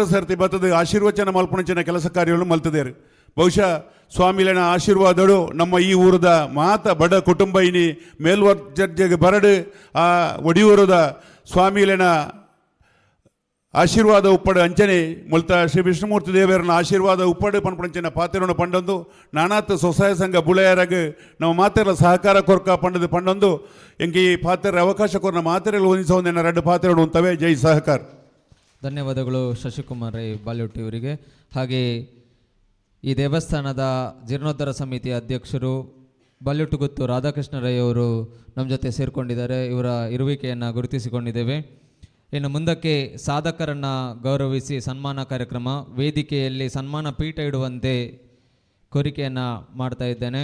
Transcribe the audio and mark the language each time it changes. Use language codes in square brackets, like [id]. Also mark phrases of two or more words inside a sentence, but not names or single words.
[tcy] ಸರ್ತಿ ಬತ್ತದ ಆಶೀರ್ವಚನ ಮಲ್ಪುಣಂಚಿನ ಕೆಲಸ ಕಾರ್ಯಗಳು ಮಲ್ತದೇರು ಬಹುಶಃ ಸ್ವಾಮಿಲನ ಆಶೀರ್ವಾದಗಳು ನಮ್ಮ ಈ ಊರದ ಮಾತ ಬಡ ಕುಟುಂಬ ಇನಿ ಮೇಲ್ವರ್ಜೆಗೆ ಬರಡು ಆ ಒಡಿಯೂರದ ಸ್ವಾಮಿಲನ ಆಶೀರ್ವಾದ ಉಪ್ಪಡು ಅಂಚನೆ ಮುಲ್ತ ಶ್ರೀ ವಿಷ್ಣುಮೂರ್ತಿ ದೇವರನ್ನ ಆಶೀರ್ವಾದ ಉಪ್ಪಡು ಪಂಪಂಚಿನ ಪಾತ್ರವನ್ನು ಪಂಡೊಂದು ನಾನಾತ್ ಸ್ವಸಹಾಯ ಸಂಘ ಬುಳೆಯರಾಗ ನಾವು ಮಾತೆರ ಸಹಕಾರ ಕೊರ್ಕ ಪಂಡದು ಪಂಡೊಂದು ಎಂಗೆ ಈ ಪಾತ್ರ ಅವಕಾಶ ಕೊರ್ನ ಮಾತೆರೆಗಳು ಹೊಂದಿಸೋದನ್ನ 2 ಪಾತ್ರಗಳು ಉಂಟವೆ. [kn] ಜೈ ಸಹಕಾರ. ಧನ್ಯವಾದಗಳು ಶಶಿಕುಮಾರ್ ರೈ ಬಾಲ್ಯೋಟಿ ಅವರಿಗೆ. ಹಾಗೆ ಈ ದೇವಸ್ಥಾನದ ಜೀರ್ಣೋದ್ಧಾರ ಸಮಿತಿಯ ಅಧ್ಯಕ್ಷರು ಬಾಲ್ಯೋಟುಗುತ್ತು ರಾಧಾಕೃಷ್ಣ ರೈ ಅವರು ನಮ್ಮ ಜೊತೆ ಸೇರಿಕೊಂಡಿದ್ದಾರೆ. ಇವರ ಇರುವಿಕೆಯನ್ನು ಗುರುತಿಸಿಕೊಂಡಿದ್ದೇವೆ. ಇನ್ನು ಮುಂದಕ್ಕೆ ಸಾಧಕರನ್ನು ಗೌರವಿಸಿ ಸನ್ಮಾನ ಕಾರ್ಯಕ್ರಮ ವೇದಿಕೆಯಲ್ಲಿ ಸನ್ಮಾನ ಪೀಠ ಇಡುವಂತೆ ಕೋರಿಕೆಯನ್ನು ಮಾಡ್ತಾ ಇದ್ದೇನೆ.